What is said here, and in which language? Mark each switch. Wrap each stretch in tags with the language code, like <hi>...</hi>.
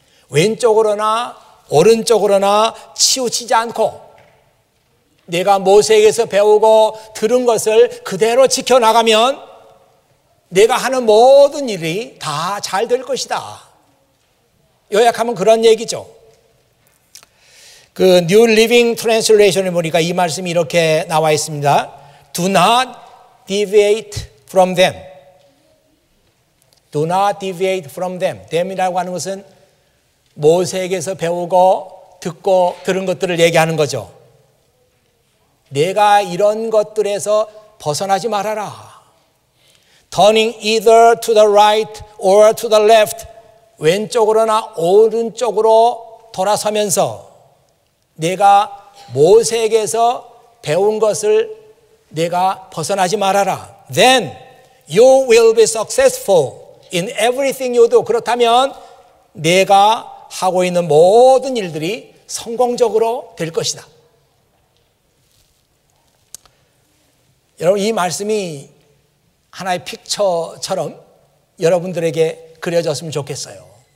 <ko>왼쪽으로나 오른쪽으로나 치우치지 않고 내가 모세에게서 배우고 들은 것을 그대로 지켜나가면 내가 하는 모든 일이 다 잘 될 것이다. 요약하면 그런 얘기죠. 그 New Living Translation에 보니까 이 말씀이 이렇게 나와 있습니다.</ko> <en>Do not deviate from them. Do not deviate from them.</en> <ko>them이라고 하는 것은 모세에게서 배우고 듣고 들은 것들을 얘기하는 거죠. 내가 이런 것들에서 벗어나지 말아라.</ko> <en>Turning either to the right or to the left.</en> <ko>왼쪽으로나 오른쪽으로 돌아서면서 내가 모세에게서 배운 것을 내가 벗어나지 말아라.</ko> <en>Then you will be successful in everything you do.</en> <ko>그렇다면 내가 하고 있는 모든 일들이 성공적으로 될 것이다. 여러분, 이 말씀이 하나의 픽처처럼 여러분들에게 그려졌으면 좋겠어요.</ko>